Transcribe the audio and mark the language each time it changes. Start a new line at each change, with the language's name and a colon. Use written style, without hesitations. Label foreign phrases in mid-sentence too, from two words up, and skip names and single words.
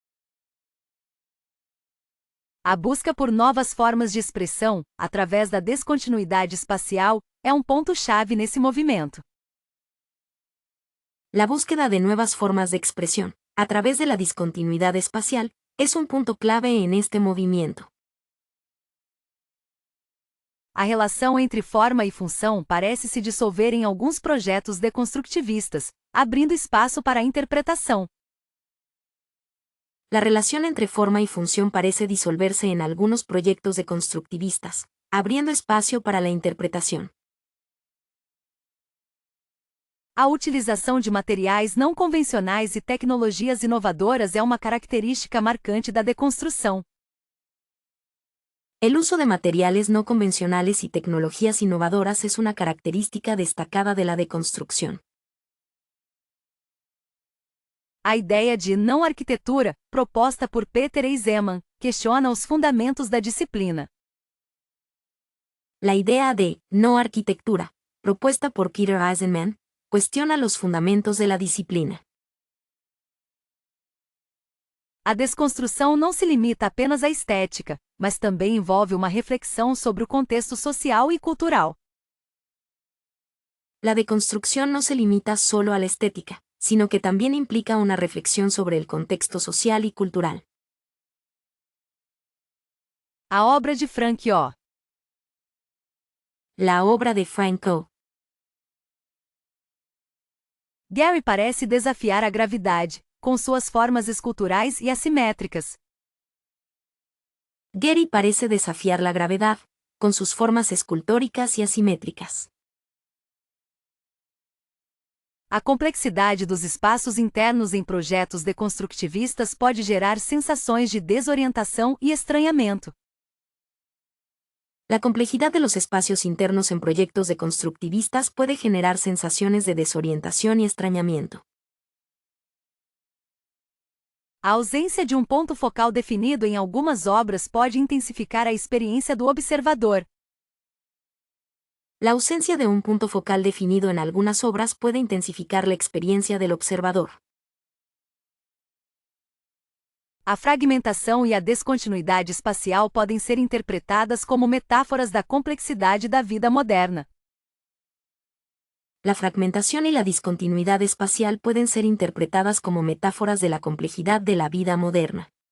Portuguese: A busca por novas formas de expressão, através da descontinuidade espacial, é um ponto-chave nesse movimento.
Spanish: La búsqueda de nuevas formas de expresión, a través de la discontinuidad espacial, es un punto clave en este movimiento.
Portuguese: A relação entre forma e função parece se dissolver em alguns projetos deconstructivistas, abrindo espaço para a interpretação.
Spanish: La relación entre forma y función parece disolverse en algunos proyectos deconstructivistas, abriendo espacio para la interpretación.
Portuguese: A utilização de materiais não convencionais e tecnologias inovadoras é uma característica marcante da deconstrução.
Spanish: El uso de materiales no convencionales y tecnologías innovadoras es una característica destacada de la deconstrucción.
Portuguese: A ideia de não-arquitetura, proposta por Peter Eisenman, questiona os fundamentos da disciplina.
Spanish: La idea de no arquitectura, propuesta por Peter Eisenman, cuestiona los fundamentos de la disciplina.
Portuguese: A desconstrução não se limita apenas à estética, mas também envolve uma reflexão sobre o contexto social e cultural.
Spanish: La deconstrucción no se limita solo a la estética, sino que también implica una reflexión sobre el contexto social y cultural.
Portuguese: A obra de Frank O.
Spanish: La obra de Frank O.
Portuguese: Gehry parece desafiar a gravidade, com suas formas esculturais e assimétricas.
Spanish: Gehry parece desafiar la gravedad, con sus formas escultóricas y asimétricas.
Portuguese: A complexidade dos espaços internos em projetos deconstructivistas pode gerar sensações de desorientação e estranhamento.
Spanish: La complejidad de los espacios internos en proyectos deconstructivistas puede generar sensaciones de desorientación y extrañamiento.
Portuguese: A ausência de um ponto focal definido em algumas obras pode intensificar a experiência do observador.
Spanish: La ausencia de un punto focal definido en algunas obras puede intensificar la experiencia del observador.
Portuguese: A fragmentação e a descontinuidade espacial podem ser interpretadas como metáforas da complexidade da vida moderna.
Spanish: La fragmentación y la discontinuidad espacial pueden ser interpretadas como metáforas de la complejidad de la vida moderna.